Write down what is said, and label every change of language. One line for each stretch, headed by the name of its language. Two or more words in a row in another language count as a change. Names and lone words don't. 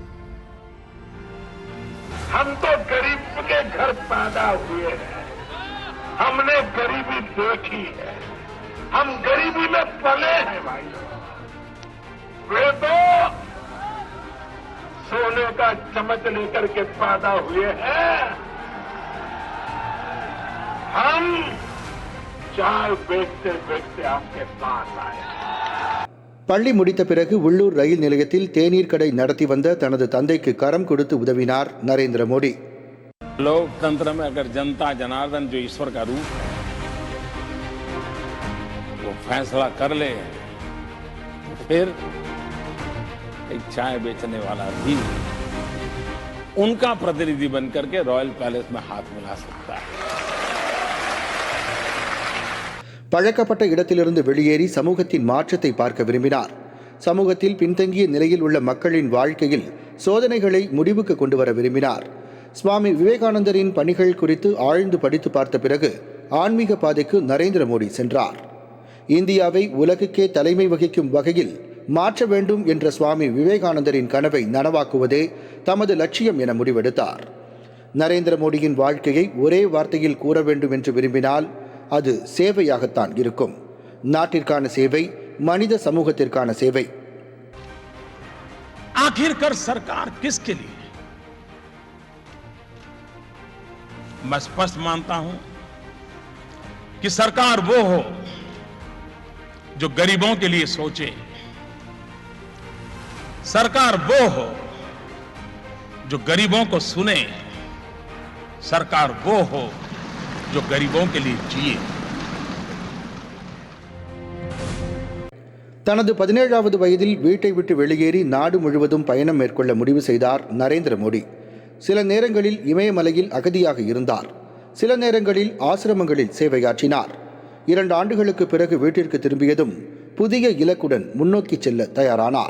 Hindi: हम तो गरीब के घर पैदा हुए हैं, हमने गरीबी देखी है, हम गरीबी में पले हैं भाई. वे तो सोने का चम्मच लेकर के पैदा हुए हैं, हम चाय बेचते बेचते आपके पास आए.
Tamil: பள்ளி முடித்த பிறகு உள்ளூர் ரயில் நிலையத்தில் தேநீர் கடை நடத்தி வந்த தனது தந்தைக்கு கரம் கொடுத்து உதவினார் நரேந்திர மோடி.
Hindi: लोकतंत्र में अगर जनता जनार्दन जो ईश्वर का रूप है वो फैसला कर ले तो फिर एक चाय बेचने वाला भी उनका प्रतिनिधि बनकर के
English: royal palace
Hindi: में हाथ मिला सकता है.
Tamil: பழக்கப்பட்ட இடத்திலிருந்து வெளியேறி சமூகத்தின் மாற்றத்தை பார்க்க விரும்பினார். சமூகத்தில் பின்தங்கிய நிலையில் உள்ள மக்களின் வாழ்க்கையில் சோதனைகளை முடிவுக்கு கொண்டு வர விரும்பினார். சுவாமி விவேகானந்தரின் பணிகள் குறித்து ஆழ்ந்து படித்து பார்த்த பிறகு ஆன்மீக பாதைக்கு நரேந்திர மோடி சென்றார். இந்தியாவை உலகுக்கே தலைமை வகிக்கும் வகையில் மாற்ற வேண்டும் என்ற சுவாமி விவேகானந்தரின் கனவை நனவாக்குவதே தமது லட்சியம் என முடிவெடுத்தார். நரேந்திர மோடியின் வாழ்க்கையை ஒரே வார்த்தையில் கூற வேண்டும் என்று விரும்பினால் அது சேவையாகத்தான் இருக்கும். நாட்டிற்கான சேவை, மனித சமூகத்திற்கான சேவை.
Hindi: आखिरकार सरकार किसके लिए? मैं स्पष्ट मानता हूं कि सरकार वो हो जो गरीबों के लिए सोचे, सरकार वो हो जो गरीबों को सुने, सरकार वो हो जो गरीबों के लिए जिए.
Tamil: தனது 17வது வயதில் வீட்டை விட்டு வெளியேறி நாடு முழுவதும் பயணம் மேற்கொள்ள முடிவு செய்தார் நரேந்திர மோடி. சில நேரங்களில் இமயமலையில் அகதியாக இருந்தார். சில நேரங்களில் ஆசிரமங்களில் சேவையாற்றினார். 2 ஆண்டுகளுக்கு பிறகு வீட்டிற்கு திரும்பியதும் புதிய இலக்குடன் முன்னோக்கி செல்ல தயாரானார்.